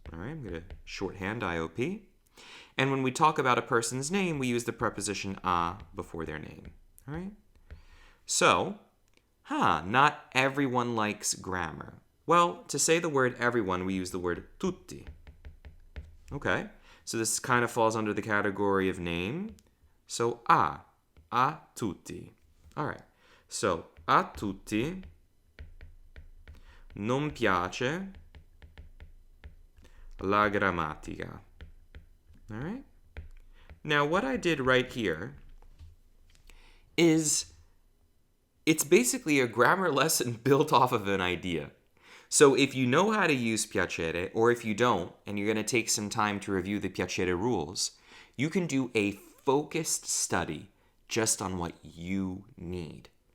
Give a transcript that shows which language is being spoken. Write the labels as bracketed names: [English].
[English] All right, I'm going to shorthand IOP. And when we talk about a person's name, we use the preposition a before their name. All right? So, not everyone likes grammar. Well, to say the word everyone, we use the word tutti. Okay? So this kind of falls under the category of name. So, a tutti. All right. [Italian] So, a tutti non piace la grammatica. [English] All right? Now, what I did right here is it's basically a grammar lesson built off of an idea. So if you know how to use piacere, or if you don't, and you're going to take some time to review the piacere rules, you can do a focused study just on what you need.